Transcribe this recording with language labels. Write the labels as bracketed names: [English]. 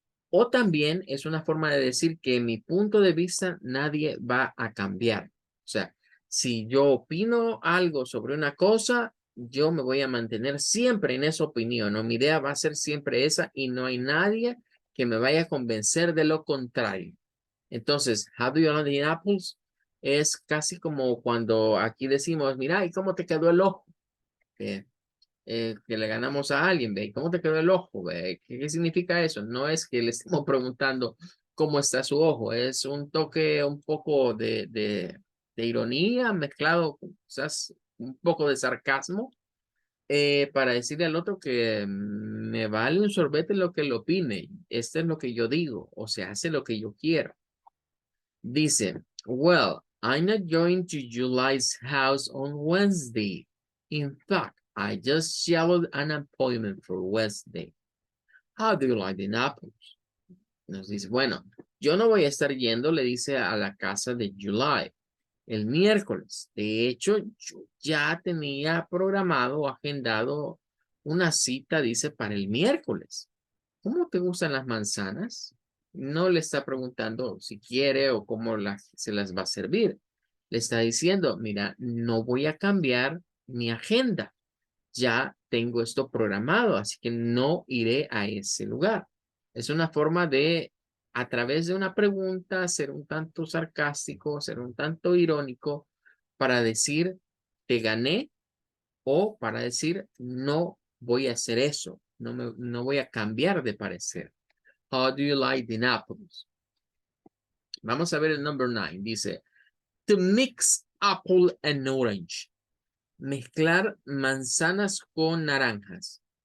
[Spanish] O también es una forma de decir que mi punto de vista nadie va a cambiar. O sea, si yo opino algo sobre una cosa, yo me voy a mantener siempre en esa opinión, o mi idea va a ser siempre esa y no hay nadie que me vaya a convencer de lo contrario. Entonces, [English] how do you like the apples? [Spanish] Es casi como cuando aquí decimos, mira, ¿y cómo te quedó el ojo? Que, que le ganamos a alguien, ¿ve? ¿Cómo te quedó el ojo? ¿Ve? ¿Qué significa eso? No es que le estemos preguntando cómo está su ojo, es un toque un poco de ironía mezclado, quizás un poco de sarcasmo, para decirle al otro que me vale un sorbete lo que él opine. Este es lo que yo digo, o se hace lo que yo quiero. Dice, [English] well, I'm not going to July's house on Wednesday. In fact, I just scheduled an appointment for Wednesday. How do you like the apples? [Spanish] Nos dice, bueno, yo no voy a estar yendo, le dice a la casa de July el miércoles. De hecho, yo ya tenía programado o agendado una cita, dice, para el miércoles. ¿Cómo te gustan las manzanas? No le está preguntando si quiere o cómo se las va a servir. Le está diciendo, mira, no voy a cambiar mi agenda. Ya tengo esto programado, así que no iré a ese lugar. Es una forma de, a través de una pregunta, ser un tanto sarcástico, ser un tanto irónico, para decir, te gané, o para decir, no voy a hacer eso, no voy a cambiar de parecer. [English] How do you like the apples? [Spanish] Vamos a ver el number 9. Dice, [English] to mix apple and orange. [Spanish] Mezclar manzanas con naranjas.